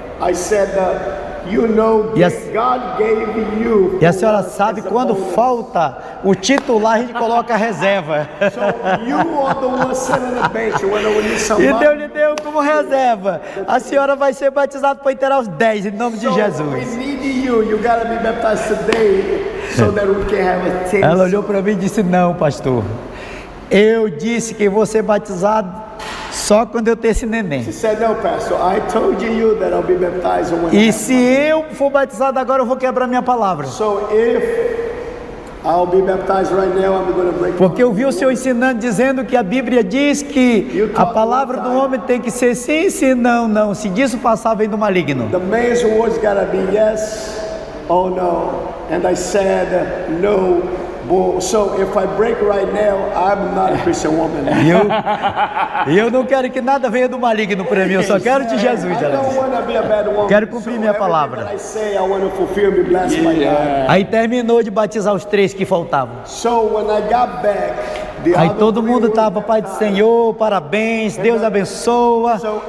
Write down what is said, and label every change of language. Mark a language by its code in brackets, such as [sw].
[en] I said, you know, God gave you. [pt] E a senhora sabe quando falta o titular, a gente coloca a reserva. [en] So you are the one sitting on the bench when we need [pt] E [en] somebody. [pt] Deus lhe deu como reserva. A senhora vai ser batizada para inteirar os 10 em nome de [en] So we [pt] Jesus. [en] need you. You got to be baptized today so that we can have a 10. [pt] Ela olhou para mim e disse: não, pastor. Eu disse que vou ser batizado só quando eu ter esse neném. [en] She said, no, Pastor, I told you that I'll be baptized when I [pt] E [en] have [pt] se eu for batizado agora, eu vou quebrar minha palavra. [en] So if I'll be baptized right now, I'm going to break. [pt] Porque eu vi o Senhor ensinando, dizendo que a Bíblia diz que a palavra do homem tem que ser sim, sim, não, não. Se disso passar, vem do maligno. [en] The man's words got to be yes or no. And I said, no. So if I break right now, I'm not a Christian woman. [pt] E eu não quero que nada venha do maligno para mim, eu só quero de Jesus. [en] I don't want to be a bad woman. [pt] Quero cumprir minha palavra. [en] Everything that I say, I want to fulfill, be blessed by God. [pt] Aí terminou de batizar os 3 que faltavam. [en] So when I got back, [pt] Aí todo mundo estava, Pai do Senhor, parabéns, Deus abençoa.